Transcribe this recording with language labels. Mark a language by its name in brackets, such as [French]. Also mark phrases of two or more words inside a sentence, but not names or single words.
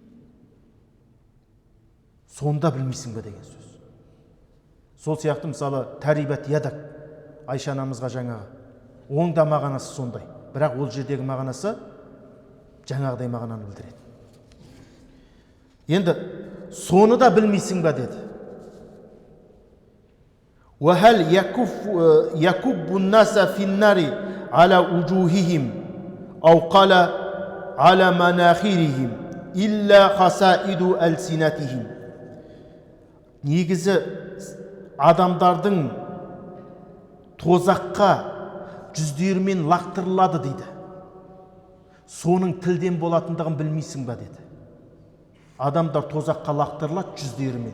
[Kazakh] Сонда білмейсің бе деген сөз. Сол сияқты мысалы [Arabic] تربت يداك [Kazakh] Айша анамызға жаңағы оңда мағынасы сондай. Бірақ ол жердегі мағынасы жаңағыдай мағынаны білдіреді. Енді соны да білмейсің бе деді. [Arabic] وَهَلْ يَكُبُّ النَّاسَ فِي النَّارِ عَلَى وُجُوهِهِمْ أَوْ قَالَ عَلَى مَنَاخِرِهِمْ إِلَّا خَسَائِدُ أَلْسِنَتِهِمْ. [Kazakh] Негізі адамдардың тозаққа жүздерімен лақтырылады дейді. Соның тілден болатындығын білмейсің бе деді. Адамдар тозаққа лақтырылады жүздерімен.